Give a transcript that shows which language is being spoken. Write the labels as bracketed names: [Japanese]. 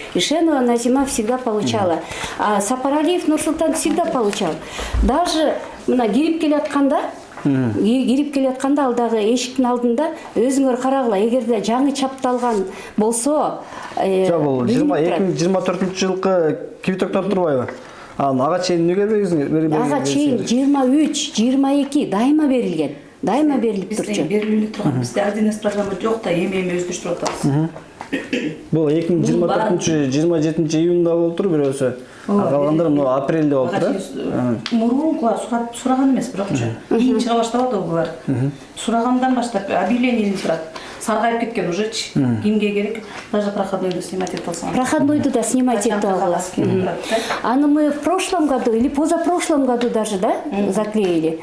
[Russian] Ишенова Назима всегда получала, а Сапаралиев Нурсултан всегда получал. [Kyrgyz] Даже мына кирип келатканда алдагы эшиктин алдында өзүңөр карагыла, эгерде жаңы чапталган болсо, бул 2024-жылкы квитоктор турбайбы? Ага чейин эмнеге берилген? Ага чейин 23-22 дайыма берилген. Дайыма берилип турчу. Берилип турган. Бизде 1 программа жок да, эми өздөштүрүп атабыз. Бул 2024-27 июнда болуптур бирөөсү. Калгандары мына апрелде болуптур. Мурункулар сураган эмес, бирокчу. Кийин чыга баштабады булар. Сурагандан баштап объявление турат. Саргайып кеткен уже кимге керек, даже проходнойду снимать ете алсаң. Проходнойду да снимать ете алгыла. Аны [Russian] мы в прошлом году или позапрошлом году даже, да, заклеили.